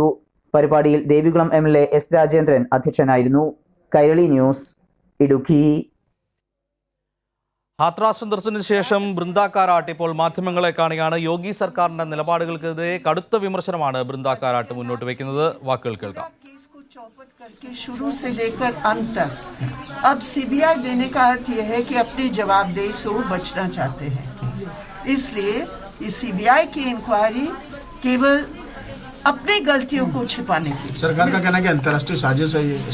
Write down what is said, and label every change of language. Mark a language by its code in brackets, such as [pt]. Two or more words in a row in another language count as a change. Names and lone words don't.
[ml] പരിപാടിയിൽ ദേവികുളം MLA S രാജേന്ദ്രൻ അധ്യക്ഷനായിരുന്നു. കൈരളി ന്യൂസ്, ഇടുക്കി. ഹാത്രാസ് സന്ദർശനത്തിന് ശേഷം ബൃന്ദ കാരാട്ട് ഇപ്പോൾ മാധ്യമങ്ങളെ കാണുകയാണ്. യോഗി സർക്കാരിന്റെ നിലപാടുകൾക്കെതിരെ കടുത്ത വിമർശനമാണ് ബൃന്ദ കാരാട്ട് മുന്നോട്ട് വയ്ക്കുന്നത്. വാക്കുകൾ കേൾക്കാം. [hi] करके शुरू से लेकर अंत तक अब सीबीआई देने का अर्थ यह है कि अपनी जवाबदेही से वो बचना चाहते हैं. इसलिए इस सीबीआई की इंक्वायरी केवल अपनी गलतियों को छिपाने की. सरकार का कहना है कि अंतर्राष्ट्रीय साजिश है ये.